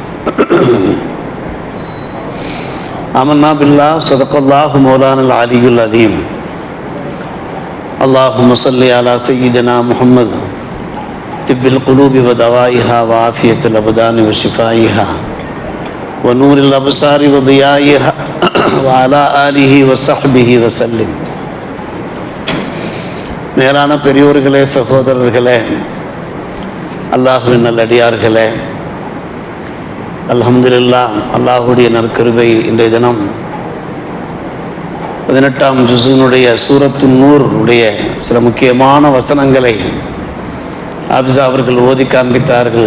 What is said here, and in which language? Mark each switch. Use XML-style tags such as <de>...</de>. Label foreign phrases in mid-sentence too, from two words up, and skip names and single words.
<ar>آمنا بالله صدق الله مولانا العلي العظيم. اللهم صل على سيدنا محمد طب القلوب ودوائها وعافية الأبدان وشفائها ونور الأبصار وضيائها وعلى آله وصحبه وسلم.</ar> <ta>மேலான பெரியோர்களே, சகோதரர்களே, அல்லாஹுவின் நல்லடியார்களே, அல்ஹம்துலில்லாஹ், அல்லாஹுடைய நற்கிருபை இன்றைய தினம் 18ஆம் ஜுஸினுடைய சூரத்து நூர் உடைய சில முக்கியமான வசனங்களை ஆபிஸா அவர்கள் ஓதி காண்பித்தார்கள்.</ta>